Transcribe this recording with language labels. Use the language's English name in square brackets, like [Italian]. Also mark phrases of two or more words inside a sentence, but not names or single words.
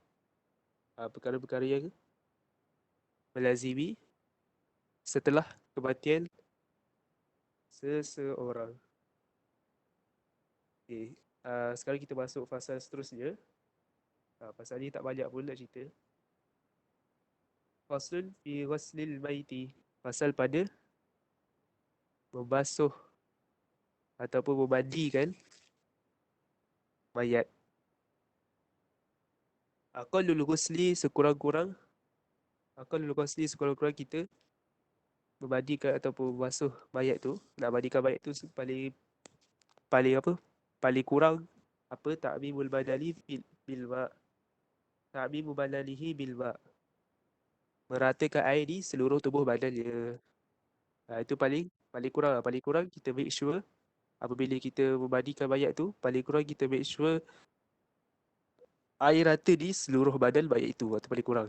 [Malay] Perkara-perkara yang melazimi setelah kematian seseorang. Okey, sekarang kita masuk fasal seterusnya. Pasal ni tak banyak pun nak cerita. [Arabic] فصل في غسل الميت. [Malay] Pasal pada membasuh ataupun memandikan mayat. [Arabic] أقل الغسل [Malay] sekurang-kurang kita memandikan ataupun membasuh mayat tu. Nak mandikan mayat tu paling paling apa? Paling kurang apa? [Arabic] تعميم البدن بالماء'. تعميم بدنه بالماء'. [Malay] Meratakan air di seluruh tubuh badannya. Itu paling paling kurang lah. Paling kurang kita [English] make sure [Malay] apabila kita memandikan mayat tu, paling kurang kita [English] make sure [Malay] air rata di seluruh badan mayat itu atau paling kurang.